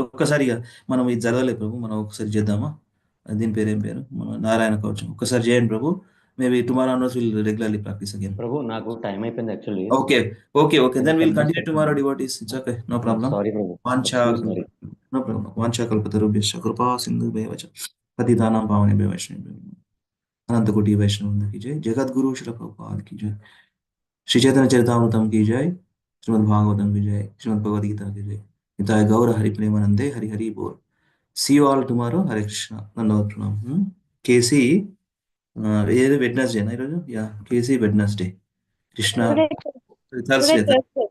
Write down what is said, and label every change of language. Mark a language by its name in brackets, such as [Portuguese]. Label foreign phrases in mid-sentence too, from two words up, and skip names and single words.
[Telugu] ఒక్కసారిగా మనం ఇది చదవలేదు ప్రభు, మనం ఒకసారి చేద్దామా? దీని పేరు ఏం పేరు? మన నారాయణ కవచం ఒక్కసారి చేయండి ప్రభు. [English] maybe tomorrow onwards we'll regularly practice again. [Telugu] ప్రభు నాకు టైం అయిపోయింది యాక్చువల్లీ. [English] okay okay okay, then we'll continue tomorrow devotees. it's okay, no problem. సారీ ప్రభు. [Sanskrit] వాంఛా [English] సారీ. no problem. [Sanskrit] వాంఛా కల్పతరుభ్యశ్చ కృపా సింధుభ్యశ్చ పతితానాం పావనేభ్యో వైష్ణవేభ్యో [Hindi] अनंत कोटि वैष्णव वृंद की जय, जगत गुरु श्री प्रभुपाद की जय, श्री चैतन्य चरितामृतम की जय, श्रीमद् भागवतम की जय, श्रीमद् भगवद गीता की जय. [Bangla] নিতাই গৌর হরি প্রেমানন্দে হরি হরি বোল. [English] See you all tomorrow. [Hindi] Hare Krishna. Nandavad pranam. [Telugu] కేసీ ఏది వెడ్నెస్డే నా ఈరోజు? యా, కేసీ వెడ్నెస్డే. కృష్ణ [English] Today థర్స్డే. Thursday.